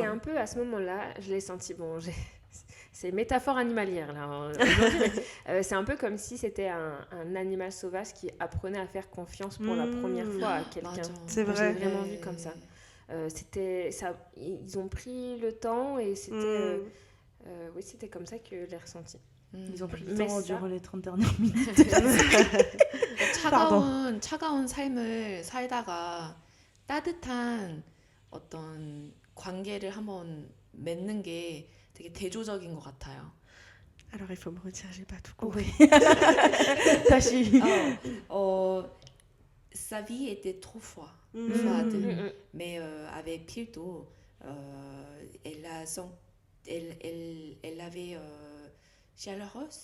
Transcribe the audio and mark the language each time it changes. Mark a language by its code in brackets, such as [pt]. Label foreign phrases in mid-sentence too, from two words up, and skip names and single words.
[fr] Et c'est un peu à ce moment-là, je l'ai senti, c'est métaphore animalière là aujourd'hui, mais, c'est un peu comme si c'était un animal sauvage qui apprenait à faire confiance pour la première fois à quelqu'un. C'est vrai. J'ai vraiment vu comme ça. Ils ont pris le temps et c'était c'était comme ça que je l'ai ressenti. Ils ont pris le temps durant les 30 dernières minutes. [ko] 차가운 삶을 살다가 따뜻한 어떤 관계를 한번 맺는 게 되게 대조적인 것 같아요. [fr] Alors il faut me retirer, j'ai pas tout compris. Sa vie était trop froide, mais avec Pildo, elle avait chaleureuse.